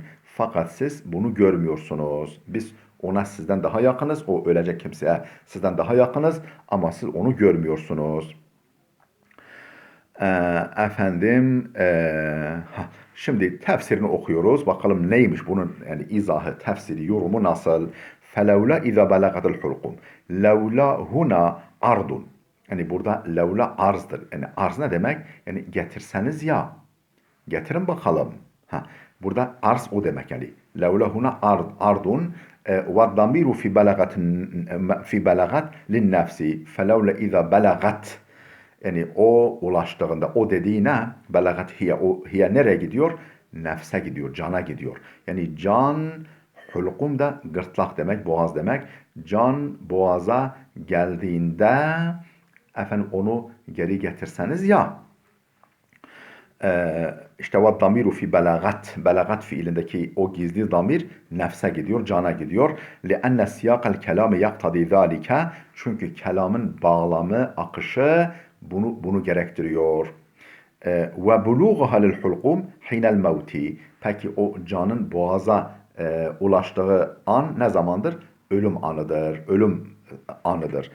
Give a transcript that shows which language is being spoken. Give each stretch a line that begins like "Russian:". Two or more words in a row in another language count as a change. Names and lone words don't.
Turkish: Fakat siz bunu görmüyorsunuz. Biz ona sizden daha yakınız. O ölecek kimseye sizden daha yakınız. Ama siz onu görmüyorsunuz. Şimdi tefsirini okuyoruz. Bakalım neymiş bunun, yani izahı, tefsiri, yorumu nasıl?
Arabic: فَلَوْلَا اِذَا بَلَغَتِ الْحُلْقُمْ. لولا هنا عرض.
Turkish: Yani burada levla arzdır. Yani arz ne demek? Yani getirseniz ya. Getirin bakalım. Burada arz o demek yani.
Arabic: لولا هنا عرض والضمير في بلغت للنفس. فَلَوْلَا اِذَا بَلَغَتْ.
Turkish: Yani o ulaştığında, o dediğine
Arabic: بلغت هي,
Turkish: o hiye nereye gidiyor? Nefse gidiyor, cana gidiyor. Yani can, hulkum da gırtlak demek, boğaz demek. Can boğaza geldiğinde efendim onu geri getirseniz ya. İşte
Arabic: والضمير في بلغت.
Turkish: Belagat fiilindeki o gizli damir nefse gidiyor, cana gidiyor.
Arabic: لِأَنَّ سِيَاقَ الْكَلَامِ يَقْتَضِي ذَٰلِكَ.
Turkish: Çünkü kelamın bağlamı, akışı bunu gerektiriyor.
Arabic: وبلوغها للحلقوم حين الموت.
Turkish: Peki o canın boğaza ulaştığı an ne zamandır? Ölüm anıdır. Ölüm anıdır.